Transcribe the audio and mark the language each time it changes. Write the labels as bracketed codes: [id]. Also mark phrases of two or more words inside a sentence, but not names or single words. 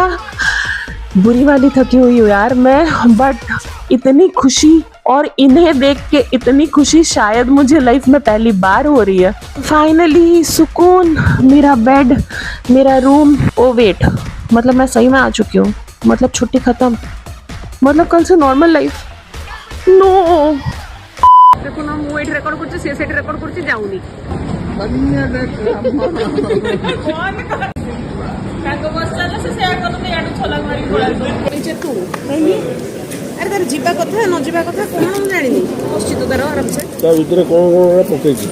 [hi] बुरी वाली थकी हुई हूँ यार मैं, बट इतनी खुशी और इन्हें देख के इतनी खुशी शायद मुझे लाइफ में पहली बार हो रही है। फाइनली सुकून, मेरा बेड, मेरा रूम। ओ वेट, मतलब मैं सही में आ चुकी हूँ, मतलब छुट्टी खत्म, मतलब कल से [en] normal life. [hi] नो देखो ना, [or] ମୁଁ ଏଠି ରେକର୍ଡ କରୁଛି, ସେ ସେଠି ରେକର୍ଡ କରୁଛି, ଯାଉନି। ତୁ କହିଲି ଆରେ ତାର ଯିବା କଥା ନ ଯିବା କଥା କଣ ମୁଁ ଜାଣିନି। ବସିଛି ତ ତାର ଆରାମସେ, ତା ଭିତରେ କଣ ପକେଇଛି?